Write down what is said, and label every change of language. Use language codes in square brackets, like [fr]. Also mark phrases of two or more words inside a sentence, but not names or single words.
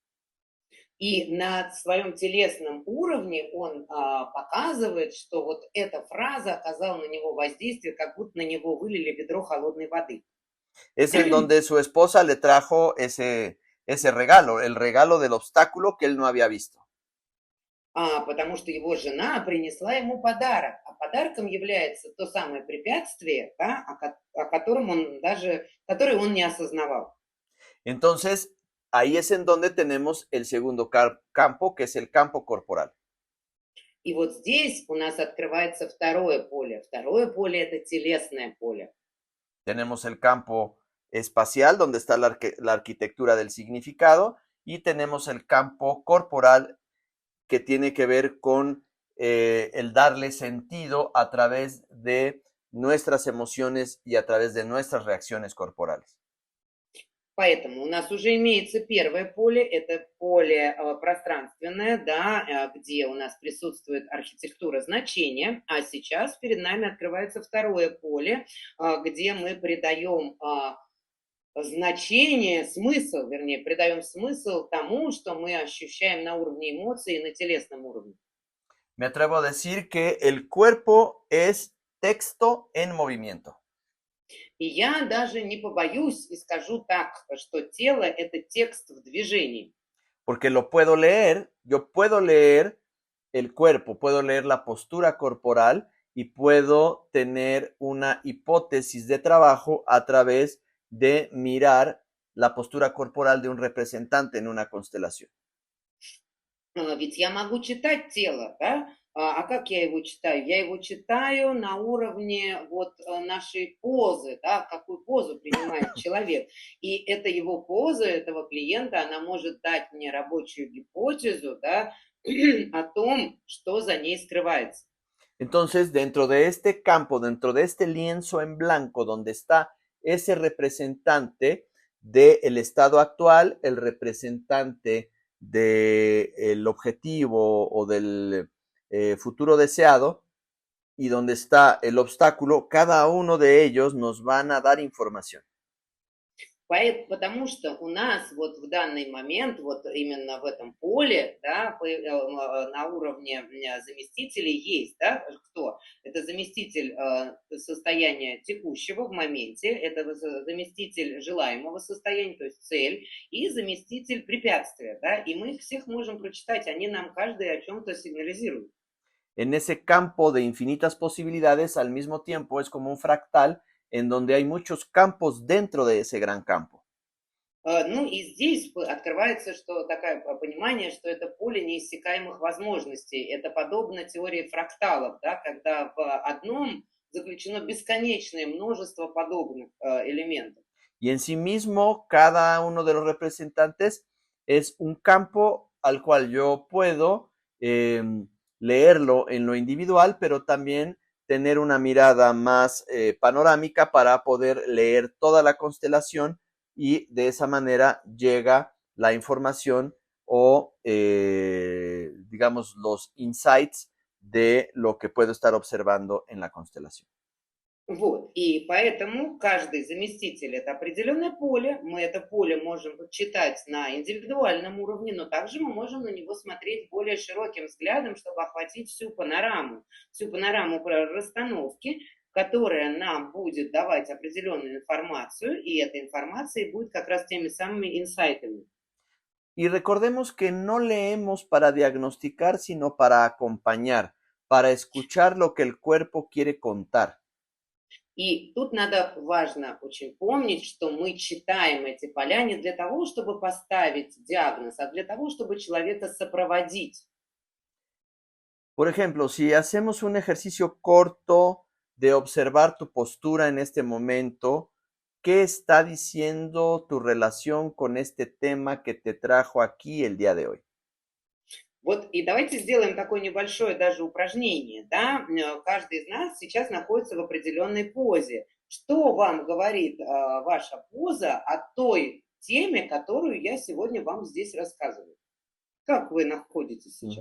[ru] И на своем телесном уровне он показывает, что вот эта фраза оказала на него воздействие, как будто на него вылили ведро холодной воды. [es] Es en donde su esposa le trajo ese regalo, el regalo del obstáculo que él no había visto. [ru] Потому что его жена принесла ему подарок, а подарком является то самое препятствие, да, которое он не осознавал. [es] Entonces, ahí es en donde tenemos el segundo campo, que es el campo corporal. [ru] И вот здесь у нас открывается второе поле. Второе поле – это телесное поле. [es] Tenemos el campo espacial, donde está la arquitectura del significado, y tenemos el campo corporal, que tiene que ver con el darle sentido a través de nuestras emociones y a través de nuestras reacciones corporales. [ru] Поэтому у нас уже имеется первое поле, это поле пространственное, да, где у нас присутствует архитектура значения, а сейчас перед нами открывается второе поле, где мы придаем значение, смысл, вернее, придаем смысл тому, что мы ощущаем на уровне эмоций и на телесном уровне. [es] Me atrevo a decir que el cuerpo es texto en movimiento. [ru] И я даже не побоюсь и скажу так, что тело – это текст в движении. [es] Porque lo puedo leer, yo puedo leer el cuerpo, puedo leer la postura corporal y puedo tener una hipótesis de trabajo a través de mirar la postura corporal de un representante en una constelación. [ru] Ведь я могу читать тело, да? А как я его читаю? Я его читаю на уровне вот нашей позы, да, какую позу принимает человек. И это его поза, этого клиента, она может dать мне рабочую гипотезу, да, о том, что за ней скрывается. [es] Entonces, dentro de este campo, dentro de este lienzo en blanco, donde está ese representante del estado actual, el representante del objetivo o del futuro deseado, y donde está el obstáculo, cada uno de ellos nos van a dar información. [ru] Потому что у нас вот в данный момент, вот именно в этом поле, да, на уровне заместителей есть, да, кто? Это заместитель состояния текущего в моменте, это заместитель желаемого состояния, то есть цель, и заместитель препятствия, да, и мы их всех можем прочитать, они нам каждый о чем-то сигнализируют. [es] En ese campo de infinitas posibilidades, al mismo tiempo es como un fractal en donde hay muchos campos dentro de ese gran campo. [ru] Ну и здесь открывается, что такое понимание, что это поле неиссякаемых возможностей. Это подобно теории фракталов, да, когда в одном заключено бесконечное множество подобных элементов. [es] Y en sí mismo, cada uno de los representantes es un campo al cual yo puedo leerlo en lo individual, pero también tener una mirada más panorámica para poder leer toda la constelación y de esa manera llega la información o, digamos, los insights de lo que puedo estar observando en la constelación. [ru] Вот, и поэтому каждый заместитель – это определенное поле. Мы это поле можем читать на индивидуальном уровне, но также мы можем на него смотреть более широким взглядом, чтобы охватить всю панораму расстановки, которая нам будет давать определенную информацию, и эта информация будет как раз теми самыми инсайтами. [es] Y recordemos que no leemos para diagnosticar, sino para acompañar, para escuchar lo que el cuerpo quiere contar. [ru] И тут важно очень помнить, что мы читаем эти поля не для того, чтобы поставить диагноз, а для того, чтобы человека сопроводить. [es] Por ejemplo, si hacemos un ejercicio corto de observar tu postura en este momento, ¿qué está diciendo tu relación con este tema que te trajo aquí el día de hoy? [ru] Вот и давайте сделаем такое небольшое даже упражнение, да? Каждый из нас сейчас находится в определенной позе. Что вам говорит ваша поза о той теме, которую я сегодня вам здесь рассказываю? Как вы находитесь сейчас?